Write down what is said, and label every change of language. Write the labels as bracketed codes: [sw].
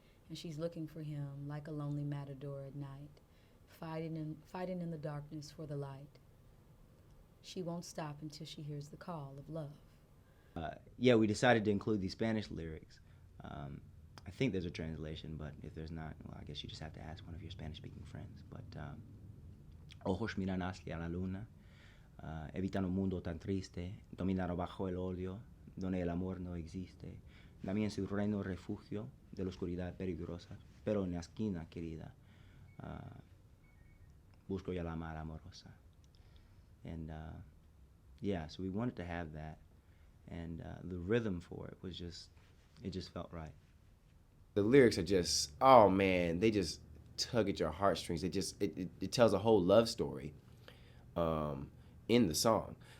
[en] And she's looking for him like a lonely matador at night, fighting in the darkness for the light. She won't stop until she hears the call of love. We decided to include these Spanish lyrics. I think there's a translation, but if there's not, well, I guess you just have to ask one of your Spanish-speaking friends. [es] But ojos miran hacia la luna, evitan un mundo tan triste, dominar bajo el odio, donde el amor no existe. Dame en su reino refugio de la oscuridad peligrosa, pero en la esquina querida, busco ya la mar amorosa. [en] And so we wanted to have that, and the rhythm for it was it just felt right. The lyrics are just, oh man, they just tug at your heartstrings. It tells a whole love story in the song.